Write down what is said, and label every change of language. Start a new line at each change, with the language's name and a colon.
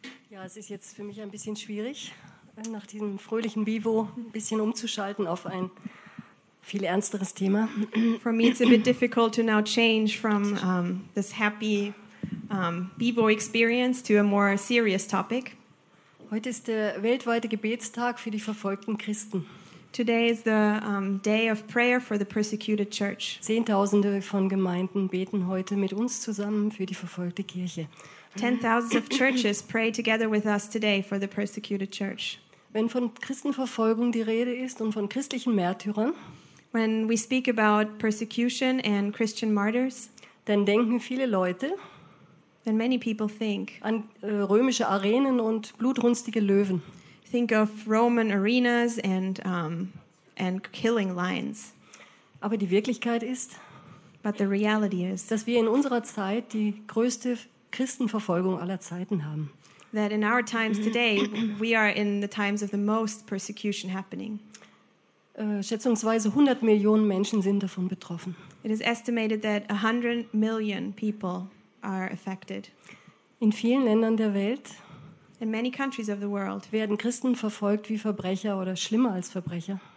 German: Ja, es ist jetzt für mich ein bisschen schwierig, nach diesem fröhlichen Vivo ein bisschen umzuschalten auf ein viel ernsteres Thema.
English: For me it's a bit difficult to now change from this happy Vivo experience to a more serious topic.
German: Heute ist der weltweite Gebetstag für die verfolgten Christen.
English: Today is the day of prayer for the persecuted church.
German: Zehntausende von Gemeinden beten heute mit uns zusammen für die verfolgte Kirche.
English: 10,000 of churches pray together with us today for the persecuted church.
German: Wenn von Christenverfolgung die Rede ist und von christlichen Märtyrern,
English: when we speak about persecution and Christian martyrs,
German: dann denken viele Leute,
English: then many people think,
German: an römische Arenen und blutrünstige Löwen.
English: Think of Roman arenas and killing lions.
German: Aber die Wirklichkeit ist,
English: but the reality is,
German: dass wir in unserer Zeit die größte Christenverfolgung aller Zeiten haben.
English: That in our times today we are in the times of the most persecution happening.
German: Schätzungsweise 100 Millionen Menschen sind davon betroffen.
English: It is estimated that 100 million people are affected.
German: In vielen Ländern der Welt,
English: in many countries of the world,
German: werden Christen verfolgt wie Verbrecher oder schlimmer als Verbrecher.